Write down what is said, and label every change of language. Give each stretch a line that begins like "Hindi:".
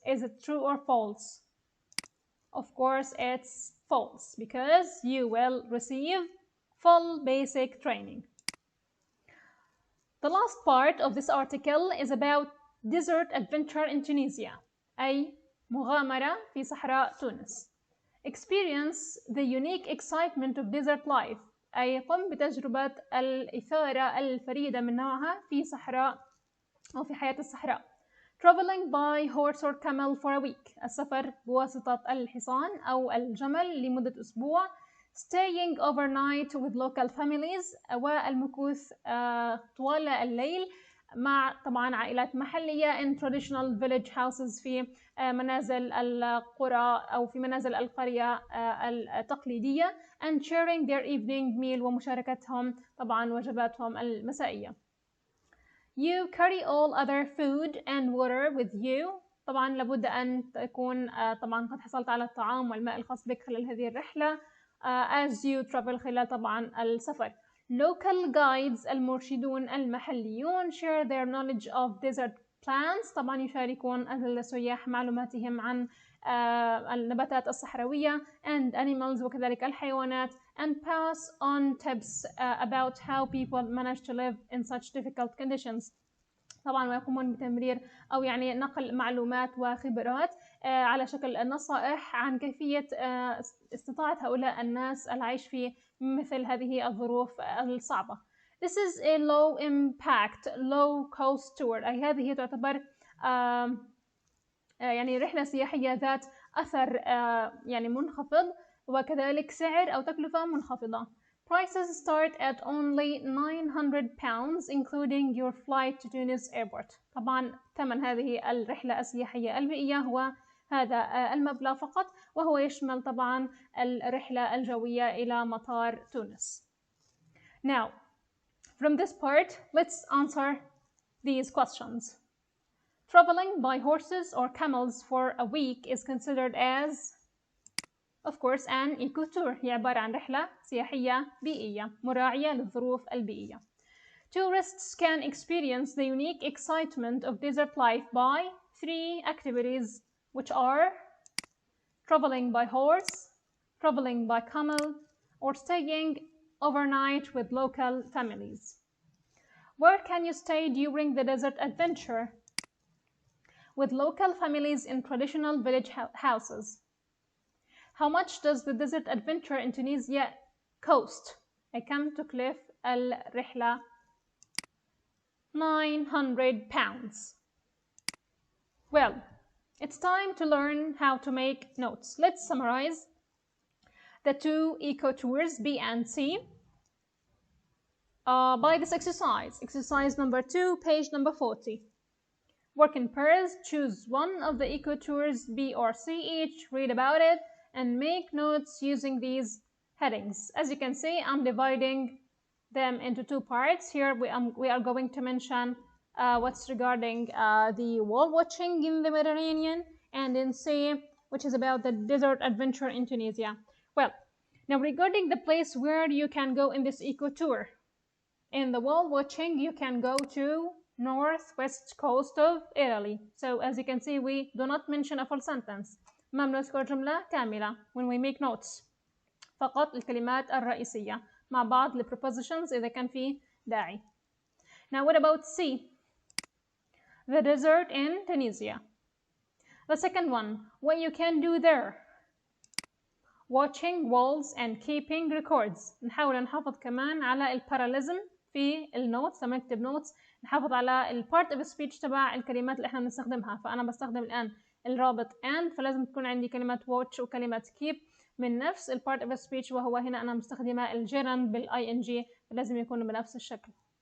English: Is it true or false? Of course, it's false because you will receive full basic training. The last part of this article is about desert adventure in Tunisia،
Arabic: أي مغامرة في صحراء تونس.
English: Experience the unique excitement of desert life
Arabic: أي قم بتجربة الإثارة الفريدة من نوعها في صحراء أو في حياة الصحراء.
English: Traveling by horse or camel for a week.
Arabic: السفر بواسطة الحصان أو الجمل لمدة أسبوع.
English: Staying overnight with local families.
Arabic: والمكوث طوال الليل مع طبعا عائلات محلية
English: in traditional village houses
Arabic: في منازل القرى أو في منازل القرية التقليدية
English: and sharing their evening meal
Arabic: ومشاركتهم طبعا وجباتهم المسائية.
English: You carry all other food and water with you.
Arabic: طبعا لابد أن تكون طبعا قد حصلت على الطعام والماء الخاص بك خلال هذه الرحلة
English: as you travel
Arabic: خلال طبعا السفر.
English: Local guides
Arabic: المرشدون المحليون
English: share their knowledge of desert plants.
Arabic: طبعا يشاركون السياح معلوماتهم عن النباتات الصحراوية
English: and animals
Arabic: وكذلك الحيوانات
English: and pass on tips about how people manage to live in such difficult conditions.
Arabic: طبعا ويقومون بتمرير أو يعني نقل معلومات وخبرات على شكل نصائح عن كيفية استطاعة هؤلاء الناس العيش في مثل هذه الظروف الصعبة.
English: This is a low impact, low cost tour.
Arabic: أي هذه تعتبر يعني رحلة سياحية ذات أثر يعني منخفض وكذلك سعر أو تكلفة منخفضة.
English: Prices start at only 900 pounds including your flight to Tunis airport.
Arabic: طبعا ثمن هذه الرحلة السياحية البيئية هو هذا المبلغ فقط وهو يشمل طبعا الرحلة الجوية إلى مطار تونس.
English: Now, from this part, let's answer these questions. Traveling by horses or camels for a week is considered as, of course, an eco-tour.
Arabic: هي عبارة عن رحلة سياحية بيئية مراعية للظروف البيئية.
English: Tourists can experience the unique excitement of desert life by 3 activities, which are traveling by horse, traveling by camel, or staying overnight with local families. Where can you stay during the desert adventure? With local families in traditional village houses. How much does the desert adventure in Tunisia cost?
Arabic: كم تكلف الرحلة؟
English: 900 pounds. Well, it's time to learn how to make notes. Let's summarize the 2 eco-tours B and C by this exercise. Exercise number 2, page number 40. Work in pairs, choose one of the eco-tours B or C each, read about it, and make notes using these headings. As you can see, I'm dividing them into 2 parts. Here we are going to mention what's regarding the whale watching in the Mediterranean, and in C, which is about the desert adventure in Tunisia. Well, now regarding the place where you can go in this eco-tour, in the whale watching you can go to northwest coast of Italy. So as you can see, we do not mention a full sentence.
Arabic: ما بنذكر جملة كاملة
English: when we make notes.
Arabic: فقط الكلمات الرئيسية مع بعض ال prepositions إذا كان في داعي.
English: Now what about C? The desert in Tunisia. The second one, what you can do there. Watching whales and keeping records.
Arabic: نحاول نحافظ كمان على الباراليزم في النوتس. لما نكتب نوتس نحافظ على البارت اوف سبيتش تبع الكلمات اللي احنا بنستخدمها. فانا بستخدم الان الرابط and، فلازم تكون عندي كلمة watch وكلمة keep من نفس البارت اوف سبيتش، وهو هنا انا مستخدمة الجيرند بالاي ان جي، فلازم يكونوا بنفس الشكل.